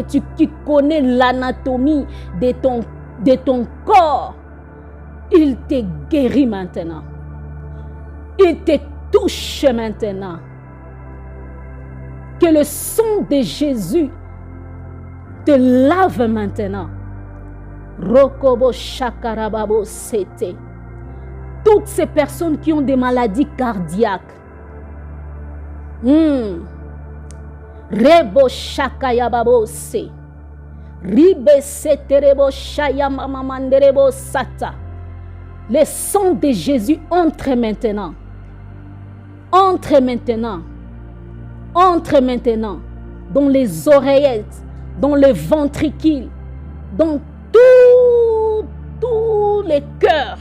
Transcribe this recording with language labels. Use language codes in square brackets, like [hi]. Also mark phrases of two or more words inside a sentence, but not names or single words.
[fr] Qui connaît l'anatomie de ton corps. Il te guérit maintenant. Il te touche maintenant. Que le sang de Jésus te lave maintenant. Rokobo shakarababo sete. Toutes ces personnes qui ont des maladies cardiaques. Rebo shakayababo se. Ribe seterebo shayamamanderebo sata. Le sang de Jésus entre maintenant. Entre maintenant dans les oreillettes, dans le ventricule, dans tous les cœurs.